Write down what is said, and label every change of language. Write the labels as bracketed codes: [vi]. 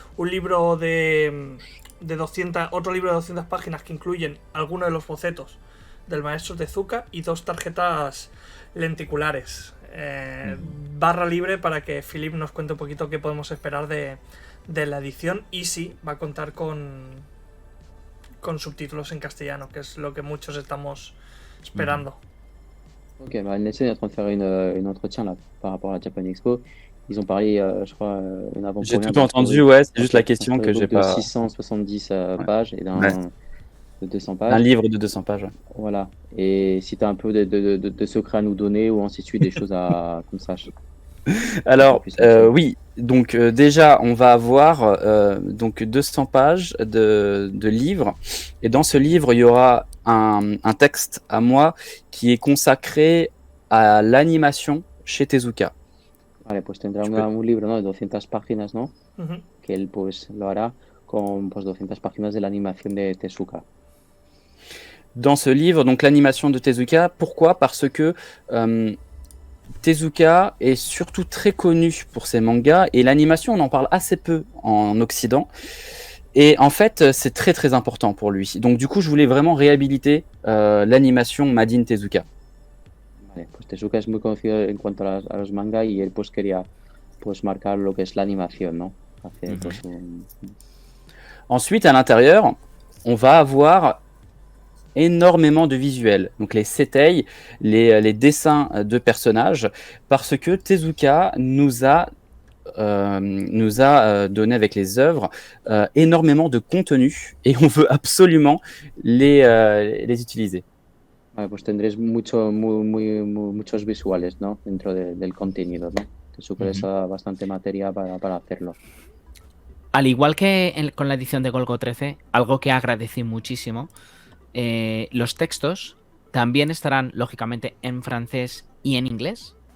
[es] Un libro de 200, otro libro de 200 páginas que incluyen algunos de los bocetos del maestro Tezuka y 2 tarjetas lenticulares. Barra libre para que Philip nos cuente un poquito qué podemos esperar de la edición, y sí, va a contar con subtítulos en castellano, que es lo que muchos estamos esperando. [fr] Ok, bah Nelson est en train de faire une entretien là par rapport à la Japan Expo. Ils ont parlé, je crois, une avant-première. J'ai tout entendu, ouais, c'est juste la question que j'ai pas. De 670 pages et de 200 pages. Un livre de 200 pages, ouais. Voilà. Et si tu as un peu de secrets à nous donner ou ainsi de suite, des choses qu'on sache. Alors, oui, donc déjà, on va avoir donc 200 pages de livres. Et dans ce livre, il y aura un texte à moi qui est consacré à l'animation chez Tezuka. [es] Vale, pues tendrá un libro, ¿no? De 200 páginas, ¿no? Uh-huh. Que él pues lo hará con pues 200 páginas de la animación de Tezuka. [fr] Dans ce livre, donc l'animation de Tezuka, pourquoi ? Parce que Tezuka est surtout très connu pour ses mangas et l'animation, on en parle assez peu en Occident. Et en fait, c'est très très important pour lui. Donc du coup, je voulais vraiment réhabiliter l'animation Made in Tezuka. [es] Vale, pues Tezuka es muy conocido en cuanto a los mangas y él pues quería pues marcar lo que es la animación, ¿no? Hacer, pues, [fr] Ensuite, à l'intérieur, on va avoir énormément de visuels, donc les setei, les dessins de personnages, parce que Tezuka nous a donné avec les œuvres énormément de contenu et on veut absolument les utiliser. [es] Vale, pues tendréis muchos visuales, ¿no? Dentro del contenido, ¿no? Eso les da bastante materia para hacerlo. Al igual que con la edición de Golgo 13, algo que agradecí muchísimo, los textos también estarán, lógicamente, en francés y en inglés.